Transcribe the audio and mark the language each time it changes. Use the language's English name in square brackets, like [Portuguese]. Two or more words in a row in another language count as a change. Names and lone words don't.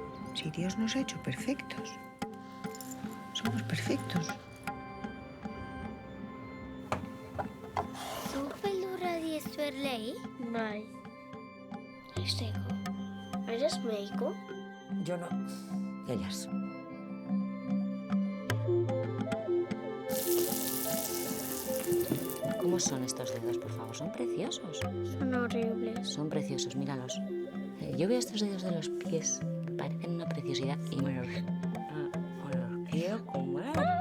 [Spanish] Si Dios nos ha hecho perfectos. Somos perfectos. [Basque] Zu beldurra diezuerlei? Bai. Esteko. [Spanish] ¿Eres médico? Yo no. Ellas. ¿Cómo son estos dedos, por favor? Son preciosos. Son horribles. Son preciosos, míralos. Yo veo estos dedos de los pies, parecen una preciosidad y me los quiero comer.